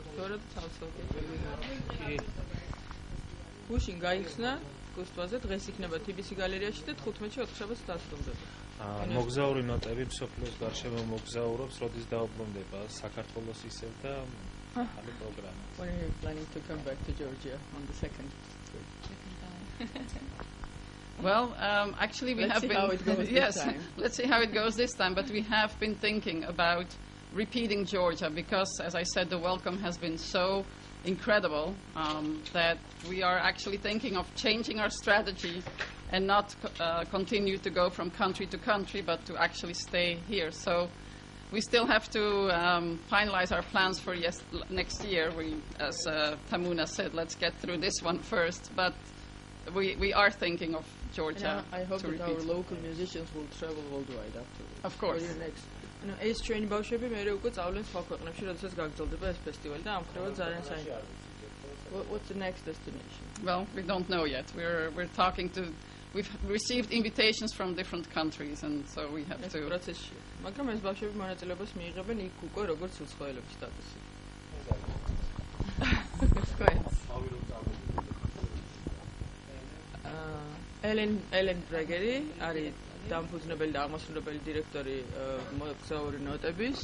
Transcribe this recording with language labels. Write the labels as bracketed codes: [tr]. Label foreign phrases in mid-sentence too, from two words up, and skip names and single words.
[ka] თორემ თავისუფლად. გუშინ გაიხსნა გუსტვაზე, დღეს იქნება TBC გალერეაში და 15-ში 4 შაბათს დასრულდება. მოგზაური ნოტები მსოფლიოს გარშემო მოგზაურობს, როდის დაუბრუნდება საქართველოს ისევ და άλλη პროგრამა. [en] When are you planning to come back to Georgia on the second time? Well, actually we Let's have see how it goes this time. Let's see how it goes this time, but we have been thinking about repeating Georgia because, as I said, the welcome has been so incredible that we are actually thinking of changing our strategy and not continue to go from country to country, but to actually stay here. So we still have to finalize our plans for next year. As Tamuna said, let's get through this one first, but we are thinking of Georgia. I hope to that repeat. our local musicians will travel worldwide afterwards. Of course. Next. [ka] ეს ჩვენი ბავშვები მე უკვე წავლენ სხვა ქვეყნებში, როდესაც გაგრძელდება ეს ფესტივალი და ამ ხრივად ძალიან საინტერესოა. [en] What's the next destination? Well, we don't know yet. We're talking to. We've received invitations from different countries, and so we have to. [ka] პროცესში. მაგრამ ეს ბავშვები მონაწილეობას მიიღებენ იქ უკვე როგორც უცხოელების სტატუსით. ელენ ბრეგერი არის დამფუძნებელი და აღმასრულებელი დირექტორი მოგზაური ნოტების.